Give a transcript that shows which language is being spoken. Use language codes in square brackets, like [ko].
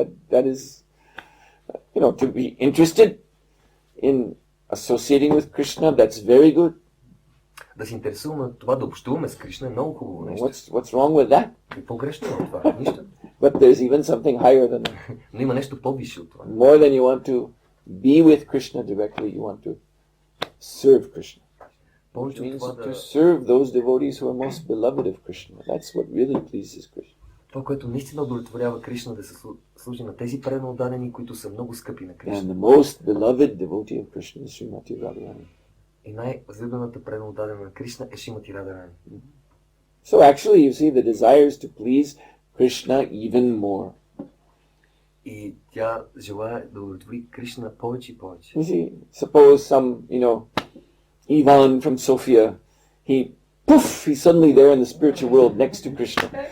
[en] That is to be interested in associating with Krishna, that's very good. [bg] Да се интересуваме това, да общуваме с Кришна е много хубаво нещо. [en] What's wrong with that? [bg] Какво грешно е това? Нищо. [en] But there's even something higher than that. [bg] Но има нещо по-висше от това. [en] More than you want to be with Krishna directly, you want to serve Krishna. [bg] Повече от това [en] To serve those devotees who are most beloved of Krishna. That's what really pleases Krishna. [bg] Това, което наистина удовлетворява Кришна, да се служи на тези преданно отдадени, които са много скъпи на Кришна. [en] And the most beloved devotee of Krishna is Srimati Radharani. [bg] И най-възлюбената преданно отдадена на Кришна е Шримати Радharani. [en] So actually, you see, the desire is to please Krishna even more. [bg] И тя желая да удовлетвори Кришна повече и повече. [en] You see, suppose some, Ivan from Sofia, he's suddenly there in the spiritual world next to Krishna.